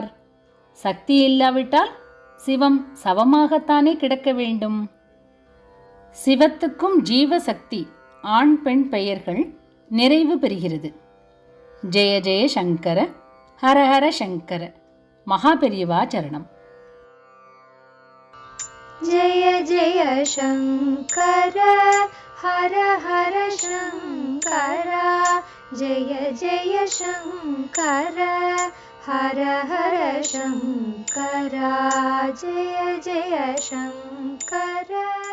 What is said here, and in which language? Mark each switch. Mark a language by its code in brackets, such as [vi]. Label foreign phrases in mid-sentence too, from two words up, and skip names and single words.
[ta] சக்தி இல்லாவிட்டால் சிவம் சவமாகத்தானே கிடக்க வேண்டும். சிவத்துக்கும் ஜீவசக்தி ஆண் பெண் பெயர்கள் நிறைவு பெறுகிறது. [sa] जय जय शङ्कर, हरहर शङ्कर. [ta] மகாபெரியவா சரணம். [sa] जय जय शङ्कर हर हर शङ्कर, जय जय शङ्कर हर हर शङ्कर, जय जय शङ्कर.